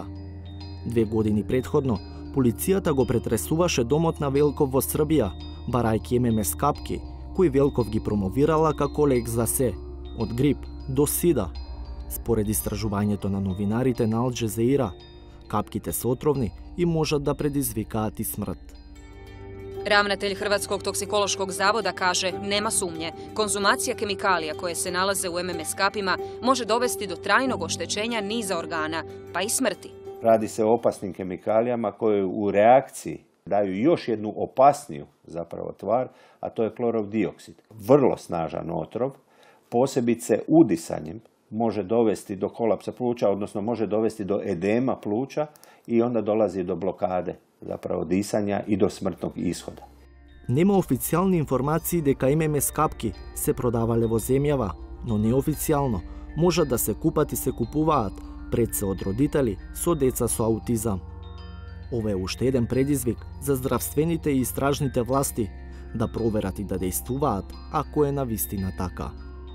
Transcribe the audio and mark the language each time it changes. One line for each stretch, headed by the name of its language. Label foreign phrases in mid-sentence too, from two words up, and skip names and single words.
Macedonian: 2 години предходно, полицијата го претресуваше домот на Велков во Србија, барајќи ММС капки, кои Велков ги промовирала како лек за се, од грип до сида. Според истражувањето на новинарите на Ал Джезеира, капките се отровни и можат да предизвикаат и смрт.
Croatian: Ravnatelj Hrvatskog toksikološkog zavoda kaže nema sumnje, konzumacija kemikalija koje se nalaze u MMS kapima može dovesti do trajnog oštećenja niza organa, pa i smrti. Radi se o opasnim kemikalijama koje u reakciji daju još jednu opasniju zapravo tvar, a to je klorov dioksid. Vrlo snažan otrov, posebice udisanjem može dovesti do kolapsa pluća, odnosno može dovesti do edema pluća i onda dolazi do blokade zapravo disanja i do smrtnog ishoda.
Macedonian: Нема официјални информации дека ММС капки се продавале во земјава, но неофицијално можат да се купат и се купуваат пред се од родители со деца со аутизам. Ова е уште еден предизвик за здравствените и истражните власти да проверат и да дејствуваат ако е навистина така.